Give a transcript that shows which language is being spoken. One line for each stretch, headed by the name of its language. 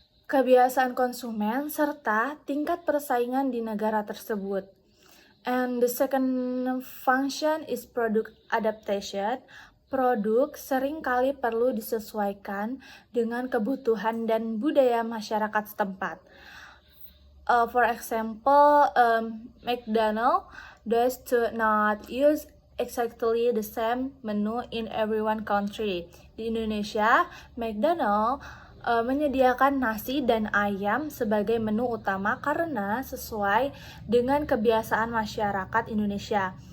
Indonesian: kebiasaan konsumen, serta tingkat persaingan di negara tersebut.
English: And the second function is product adaptation.
Indonesian: Produk seringkali perlu disesuaikan dengan kebutuhan dan budaya masyarakat setempat.
English: For example, McDonald's does not use exactly the same menu in every one country.
Indonesian: Di Indonesia, McDonald's menyediakan nasi dan ayam sebagai menu utama karena sesuai dengan kebiasaan masyarakat Indonesia.